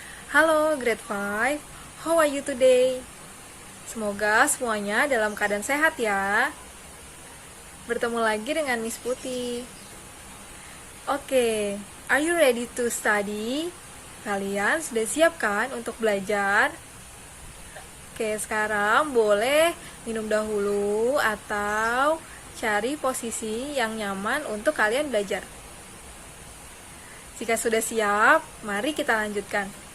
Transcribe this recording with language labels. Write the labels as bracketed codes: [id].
[en] Halo grade 5, how are you today? [id] Semoga semuanya dalam keadaan sehat ya. Bertemu lagi dengan Miss Putih. [en] Oke, are you ready to study? [id] Kalian sudah siap kan untuk belajar? Oke, sekarang boleh minum dahulu atau cari posisi yang nyaman untuk kalian belajar. Jika sudah siap, mari kita lanjutkan.